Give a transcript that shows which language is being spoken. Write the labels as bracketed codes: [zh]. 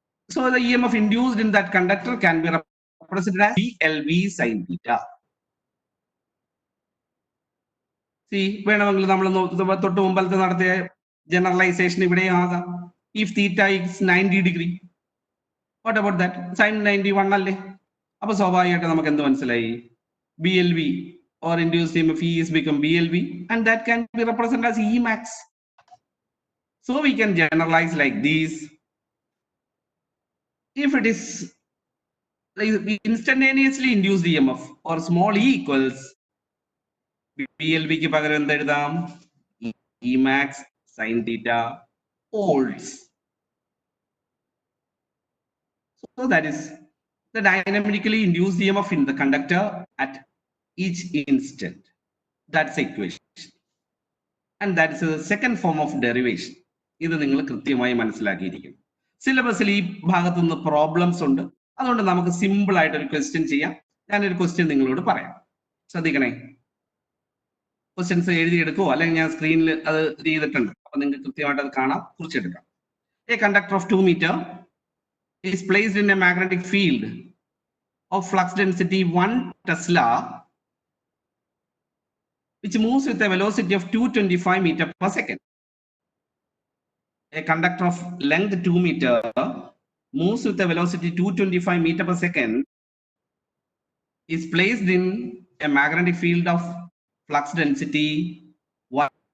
[en] So the EMF induced in that conductor can be represented as BLV sin theta. [ml] See, വേണമെങ്കിൽ നമ്മൾ തൊട്ട് മുമ്പത്തെ നടത്തിയ ജനറലൈസേഷൻ ഇവിടെ ആകാം. [en] If theta is 90 degree, what about that? Sin 91 അല്ലേ? [ml] അപ്പോൾ സ്വാഭാവികമായിട്ട് നമുക്ക് എന്ത് മനസ്സിലായി? [en] BLV or induced EMF E is become BLV, and that can be represented as E max. So we can generalize like this. If it is instantaneously induced EMF or small e equals BLV [ml] ക്ക് പകരം എന്ത് എഴുതാം? [en] E max sin theta volts. So that is the dynamically induced EMF in the conductor at each instant. That's the equation. And that is the second form of derivation. [ml] ഇത് നിങ്ങൾ കൃത്യമായി മനസ്സിലാക്കിയിരിക്കും. സിലബസിൽ ഈ ഭാഗത്തു നിന്ന് പ്രോബ്ലംസ് ഉണ്ട്. അതുകൊണ്ട് നമുക്ക് സിമ്പിൾ ആയിട്ട് ഒരു ക്വസ്റ്റ്യൻ ചെയ്യാം. ഞാനൊരു ക്വസ്റ്റ്യൻ നിങ്ങളോട് പറയാം. ശ്രദ്ധിക്കണേ. ക്വസ്റ്റ്യൻസ് എഴുതിയെടുക്കുമോ അല്ലെങ്കിൽ ഞാൻ സ്ക്രീനിൽ അത് ചെയ്തിട്ടുണ്ട്. അപ്പൊ നിങ്ങൾക്ക് കൃത്യമായിട്ട് അത് കാണാം, കുറിച്ചെടുക്കാം. [en] A conductor of 2 meter is placed in a magnetic field of flux density 1 Tesla, which moves with a velocity of 225 meters per second. A conductor of length 2 meter moves with a velocity 225 meters per second, is placed in a magnetic field of flux density 1.